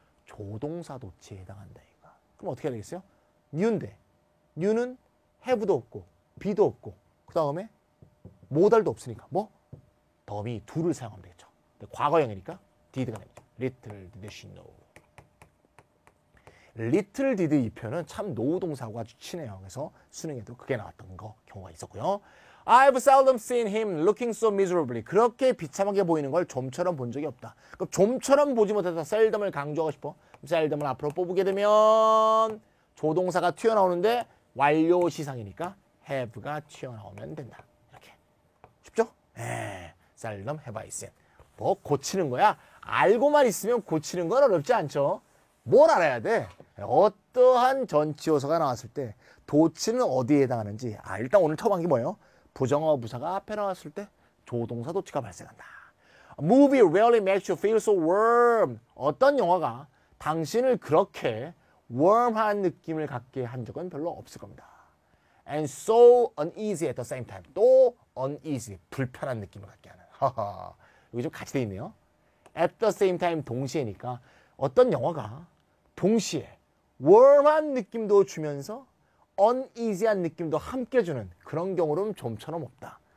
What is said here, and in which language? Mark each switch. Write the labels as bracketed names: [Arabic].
[Korean] 조동사 도치에 해당한다. 이거. 그럼 어떻게 해야 되겠어요? new인데 new는 have도 없고 be도 없고 그 다음에 모달도 없으니까 뭐? 더미 do를 사용하면 되겠죠. 과거형이니까 did가 됩니다. [English] little did she know. [Korean] little did 이 표현은 참 노동사하고 아주 친해요. 그래서 수능에도 그게 나왔던 경우가 있었고요. [English] I've seldom seen him looking so miserably. [Korean] 그렇게 비참하게 보이는 걸 좀처럼 본 적이 없다. 그럼 좀처럼 보지 못해서 seldom을 강조하고 싶어. seldom을 앞으로 뽑게 되면 조동사가 튀어나오는데 완료 시상이니까 have가 튀어나오면 된다. 이렇게. 쉽죠? [English] seldom have I seen. [Korean] 뭐 고치는 거야? 알고만 있으면 고치는 건 어렵지 않죠. 뭘 알아야 돼? 어떠한 전치요소가 나왔을 때 도치는 어디에 해당하는지. 일단 오늘 처음 한 게 뭐예요? 부정어 부사가 앞에 나왔을 때 조동사 도치가 발생한다. [English] Movie rarely makes you feel so warm. [Korean] 어떤 영화가 당신을 그렇게 warm한 느낌을 갖게 한 적은 별로 없을 겁니다. [English] And so uneasy at the same time. [Korean] 또 uneasy, 불편한 느낌을 갖게 하는. 여기 좀 같이 돼 있네요. [English] At the same time [Korean] 동시에니까 어떤 영화가 동시에 warm한 느낌도 주면서 uneasy한 느낌도 함께 주는 그런 경우는 좀처럼 없다.